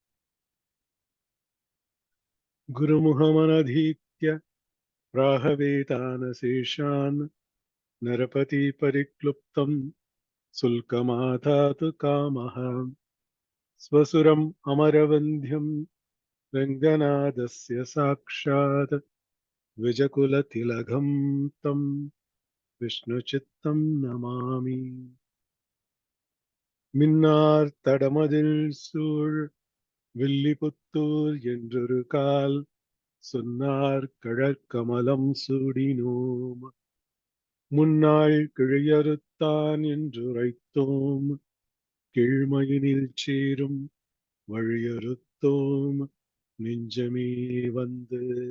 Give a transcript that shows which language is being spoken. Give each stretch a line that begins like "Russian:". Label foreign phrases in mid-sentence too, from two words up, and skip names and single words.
Sanskrit: गुरुमुखमनधीत्य प्राहवेतानशेषान् नरपति परिक्लुप्तम् शुल्कमाधातु कामः। स्वसुरम् अमरवन्ध्यम् रङ्गनादस्य साक्षात् द्विजकुलतिलकम् तम् विष्णुचित्तम् नमामि।
Tamil: மின்னார் தடமதில் சூழ் வில்லிபுத்தூர் என்றொரு கால் சொன்னார் கழற்கமலம் சூடினோம் முன்னாள் கிழையறுத்தான் என்றுரைத்தோம் கீழ்மையினில் சேரும் வழியறுத்தோம் நெஞ்சமே வந்து.